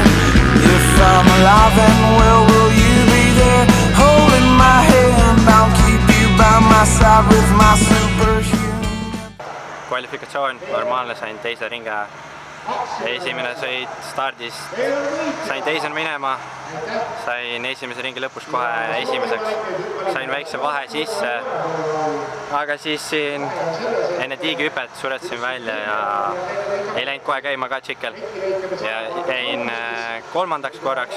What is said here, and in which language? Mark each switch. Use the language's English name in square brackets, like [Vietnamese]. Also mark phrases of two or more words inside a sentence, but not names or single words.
[English] If I'm alive and well, will you be there holding my hand? I'll keep you by my side with my superhuman. [Estonian] Kvalifikatsioon, normaalne, sain teise ringe. Esimene sõit stardis, sain teisena minema, sain esimese ringi lõpus kohe esimeseks, sain väikse vahe sisse, aga siis siin enne tiigihüpet suretasin välja ja ei läinud kohe käima ka tšikkel ja jäin kolmandaks korraks.